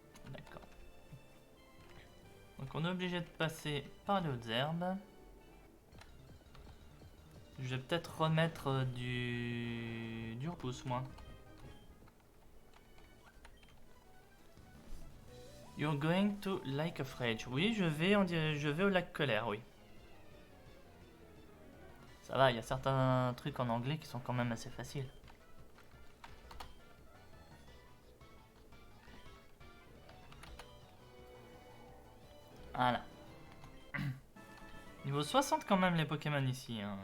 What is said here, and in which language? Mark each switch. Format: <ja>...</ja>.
<fr>D'accord. Donc on est obligé de passer par les hautes herbes. Je vais peut-être remettre du repousse, moi.</fr> <en>You're going to Lake of Rage.</en> <fr>Oui, je vais au lac Colère, oui. Ça va, il y a certains trucs en anglais qui sont quand même assez faciles. Voilà. Niveau 60 quand même les Pokémon ici.</fr>